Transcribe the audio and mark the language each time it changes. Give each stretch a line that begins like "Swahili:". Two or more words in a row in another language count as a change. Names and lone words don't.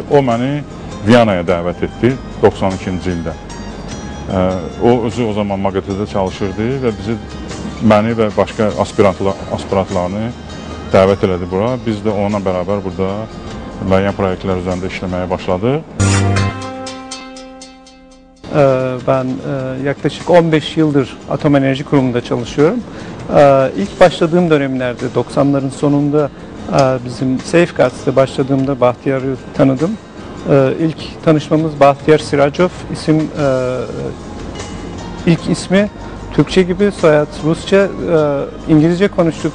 Azerbaijani: O məni Viyanaya dəvət etdi 92-ci ildə. O özü o zaman MAQATE-də çalışırdı və məni və başqa aspirantlarını dəvət elədi bura. Biz də onunla bərabər burada müəyyən proyektlər üzərində işləməyə başladıq.
Turkish: Ben yaklaşık 15 yıldır Atom Enerji Kurumu'nda çalışıyorum. İlk başladığım dönemlerde 90'ların sonunda bizim Safeguards'ta başladığımda Bahtiyar'ı tanıdım. İlk tanışmamız Bəxtiyar Sirajov, ilk ismi Türkçe gibi, soyad Rusça, İngilizce konuştuk.